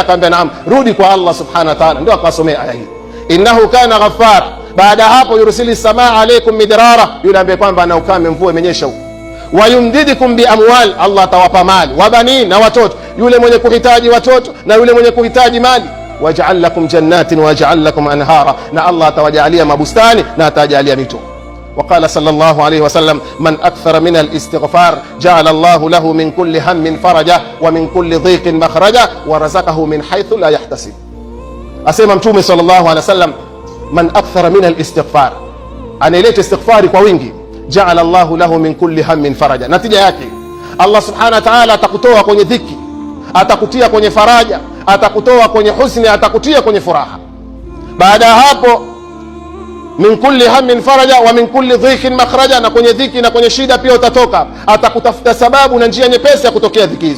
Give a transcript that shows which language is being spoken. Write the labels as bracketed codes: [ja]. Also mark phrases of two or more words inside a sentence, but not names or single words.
[sw] Akamwambia, naam, rudi kwa Allah [ar] سبحانه وتعالى. [sw] Ndio akasomea aya hii, [ar] إنه كان غفار. [sw] Baada hapo, [ar] يرسل السماء عليكم مدرارا, [sw] yule ambaye kwamba ana ukame, mvua imenyesha huko. [ar] ويمددكم بأموال, [sw] Allah atawapa mali, [ar] وبنين, [sw] na watoto, yule mwenye kuhitaji watoto na yule mwenye kuhitaji mali. [ar] ويجعل لكم جنات ويجعل لكم أنهارا, [sw] na Allah atawajalia mabustani na atawajalia mito. [ar] وقال صلى الله عليه وسلم من أكثر من الاستغفار جعل الله له من كل هم فرجا ومن كل ضيق مخرجا ورزقه من حيث لا يحتسب. [sw] asema mtume [ar] صلى الله عليه وسلم من أكثر من الاستغفار, [sw] anaileta istighfari kwa wingi, [ar] جعل الله له من كل هم فرجا. [sw] Natija yake Allah [ar] سبحانه وتعالى [sw] atakutoa kwenye dhiki, atakutia kwenye faraja, atakutoa kwenye husni, atakutia kwenye furaha. Baada hapo, [ar] من كل هم فرجا ومن كل ضيق مخرجا, [sw] na kwenye dhiki na kwenye shida pia utatoka, atakutafuta sababu na njia nyepesi ya kutokea dhiki hizo.